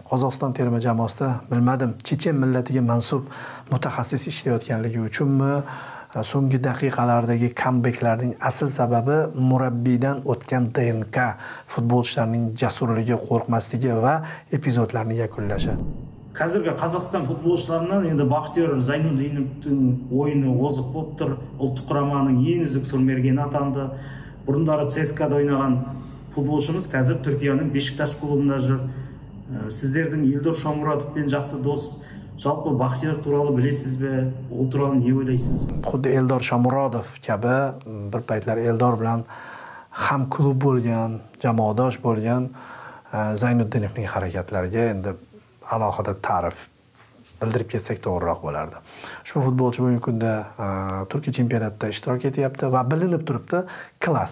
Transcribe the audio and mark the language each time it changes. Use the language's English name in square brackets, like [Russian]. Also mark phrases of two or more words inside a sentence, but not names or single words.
[Uzbek] Qozog'iston terma jamoasida bilmadim, chechen millatiga mansub mutaxassis ishlayotganligi uchunmi, so'nggi daqiqalardagi comebacklarning asl sababi murabbiydan o'tgan DNK, futbolchilarning jasurligi, qo'rqmasligi va epizodlarni yakunlashi. [Kazakh] Қазіргі Қазақстан футболшыларынан енді Бақтияр Зайнуддиновтың ойыны озық болып тұр. Ұлттық құраманың ең үздік сұрмергені атанды. Бұрындары ЦСКАда ойнаған футболшымыз қазір Түркияның Бешикташ клубында жүр. Сіздердің Елдор Шомуратовпен жақсы дос. Жалпы Бақтияр туралы білесіз бе? Ол туралы не ойлайсыз? [Uzbek] Xuddi Eldor Shomurodov kabi bir paytlar Eldor bilan ham klub bo'lgan, jamoadosh bo'lgan Zaynuddinovning harakatlariga endi alohida ta'rif bildirib ketsak to'g'riroq bo'lardi. Ushbu futbolchi bugungi kunda Turkiya chempionatida ishtirok etyapti va bilinib turibdi, klass.